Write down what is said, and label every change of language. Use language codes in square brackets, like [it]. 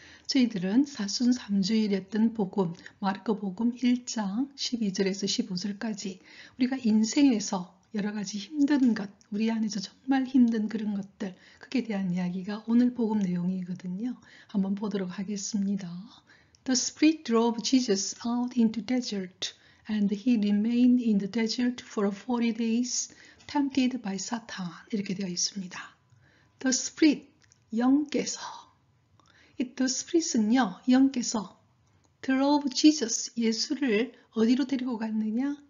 [ko] 저희들은 사순 3주일이었던 복음, 마르코복음 1장 12절에서 15절까지 우리가 인생에서 여러 가지 힘든 것, 우리 안에서 정말 힘든 그런 것들, 그에 대한 이야기가 오늘 복음 내용이거든요. 한번 보도록 하겠습니다. [en] The Spirit drove Jesus out into desert, and he remained in the desert for 40 days, tempted by Satan. [ko] 이렇게 되어 있습니다. The Spirit, 영께서 The Spirit은요, 영께서 [en] drove Jesus, [ko] 예수를 어디로 데리고 갔느냐?